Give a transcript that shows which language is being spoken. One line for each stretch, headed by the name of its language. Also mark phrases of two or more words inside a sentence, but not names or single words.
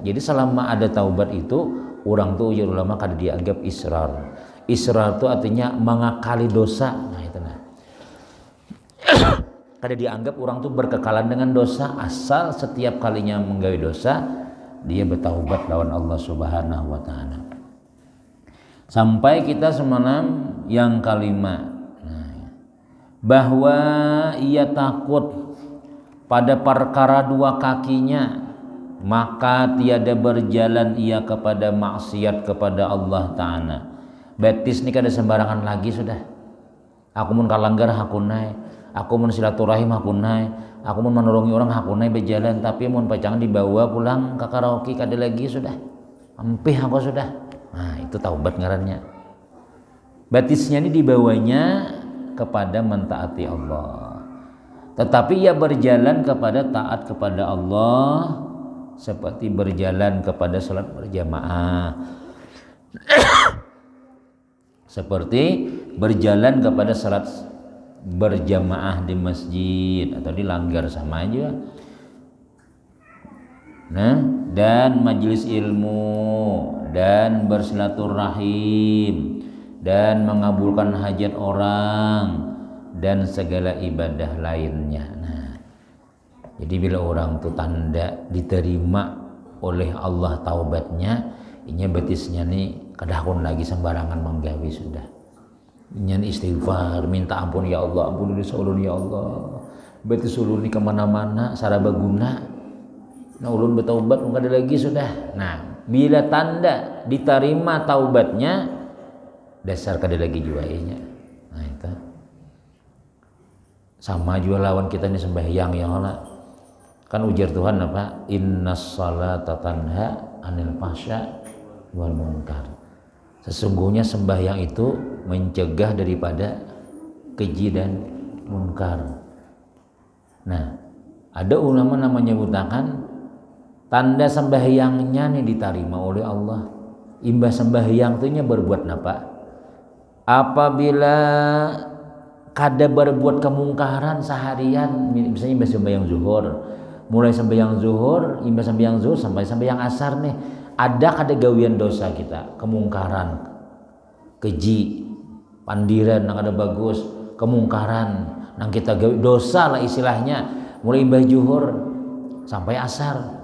Banjar: Jadi selama ada taubat itu orang tuh ujar ulama kada dianggap israr.
Indonesian: Israr itu artinya mengakali dosa.
Banjar: Nah itu nah. Kada dianggap orang tuh berkekalan dengan dosa, asal setiap kalinya menggawe dosa dia bertaubat lawan Allah
Arabic: سبحانه وتعالى.
Indonesian: Sampai kita semalam yang kelima, bahwa ia takut pada perkara 2 kakinya, maka tiada berjalan ia kepada maksiat kepada Allah Ta'ala.
Banjar: Betis ni kada sembarangan lagi sudah. Aku mun kalanggar hakunai, aku mun silaturahim hakunai, aku mun menolongi orang hakunai berjalan, tapi mun pacangan dibawa pulang ke karaoke kada lagi sudah. Ampih aku sudah. Nah itu taubat ngarannya.
Indonesian: Batisnya ini dibawanya kepada mentaati Allah, tetapi ia berjalan kepada taat kepada Allah seperti berjalan kepada salat berjamaah, seperti berjalan kepada salat berjamaah di masjid atau di langgar sama aja. Nah, dan majelis ilmu, dan bersilaturahim, dan mengabulkan hajat orang, dan segala ibadah lainnya. Nah, jadi bila orang itu tanda diterima oleh Allah taubatnya,
Banjar: inya betisnya nih kadahun lagi sembarangan menggawi sudah. Inya istighfar, minta ampun
Arabic: يا الله,
Banjar: ampun dosa ulun
Arabic: يا الله.
Banjar: Betis ulun ni kemana-mana saraba guna. Nah ulun bertaubat enggak ada lagi sudah. Nah bila tanda diterima taubatnya dasar kada lagi juainya. Nah itu sama juga lawan kita ini sembahyang
Arabic: يا الله.
Banjar: Kan ujar Tuhan apa?
Arabic: إن الصلاة تنهى عن الفحشاء والمنكر.
Indonesian: Sesungguhnya sembahyang itu mencegah daripada keji dan munkar. Nah, ada ulama menyebutkan tanda sembahyangnya nih diterima oleh Allah.
Banjar: Imbah sembahyang tuhnya berbuat napa? Apabila kada berbuat kemungkaran seharian, misalnya imbah sembahyang zuhur, mulai sembahyang zuhur, imbah sembahyang zuhur sampai sembahyang asar nih, ada kada gawian dosa kita, kemungkaran, keji, pandiran nang ada bagus, kemungkaran nang kita gawi dosa lah istilahnya, mulai imbah zuhur sampai asar.